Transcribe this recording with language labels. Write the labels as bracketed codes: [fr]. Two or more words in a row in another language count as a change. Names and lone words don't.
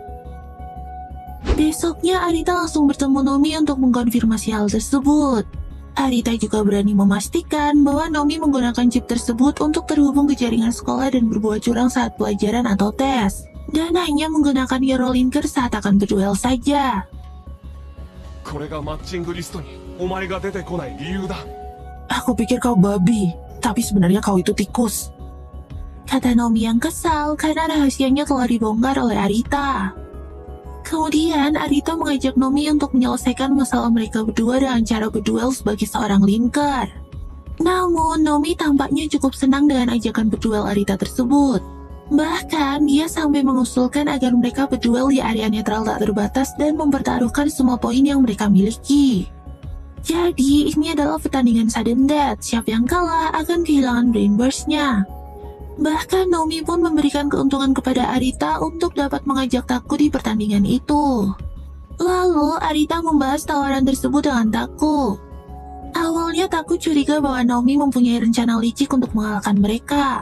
[id] Besoknya, Arita langsung bertemu Nomi untuk mengkonfirmasi hal tersebut. Arita juga berani memastikan bahwa Nomi menggunakan chip tersebut untuk terhubung ke jaringan sekolah dan berbuat curang saat pelajaran atau tes. Dan hanya menggunakan Neurolinker saat akan berduel saja. [ja] これがマッチングリストにお前が出てこない理由だ。 [id] Aku pikir kau babi, tapi sebenarnya kau itu tikus. Kata Nomi yang kesal karena rahasianya telah dibongkar oleh Arita. Kemudian Arita mengajak Nomi untuk menyelesaikan masalah mereka berdua dengan cara berduel sebagai seorang linker. Namun Nomi tampaknya cukup senang dengan ajakan berduel Arita tersebut. Bahkan dia sampai mengusulkan agar mereka berduel di area netral tak terbatas dan mempertaruhkan semua poin yang mereka miliki. Jadi, ini adalah pertandingan [en] sudden death. [id] Siapa yang kalah akan kehilangan Brain Burst-nya. Bahkan Nomi pun memberikan keuntungan kepada Arita untuk dapat mengajak Taku di pertandingan itu. Lalu, Arita membahas tawaran tersebut dengan Taku. Awalnya Taku curiga bahwa Nomi mempunyai rencana licik untuk mengalahkan mereka.